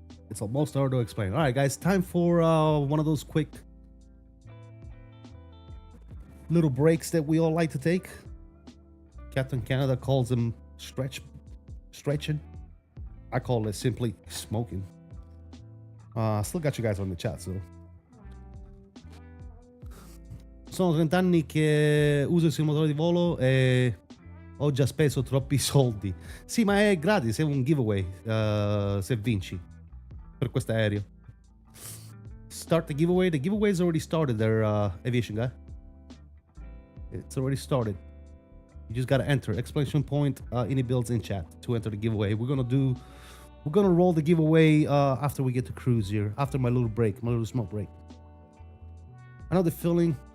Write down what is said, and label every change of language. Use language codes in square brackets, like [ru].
[en] It's almost hard to explain. All right, guys, time for one of those quick little breaks that we all like to take. Captain Canada calls them stretching. I call it simply smoking. Still got you guys on the chat, so. [it] Sono 30 anni che uso il simulatore di volo e ho già speso troppi soldi. Sì, ma è gratis, è un giveaway se vinci per questo aereo. [en] Start the giveaway. The giveaway is already started there, aviation guy. It's already started. You just gotta enter exclamation point iniBuilds in chat to enter the giveaway. We're gonna roll the giveaway after we get to cruise here, after my little break, my little smoke break. I know the feeling.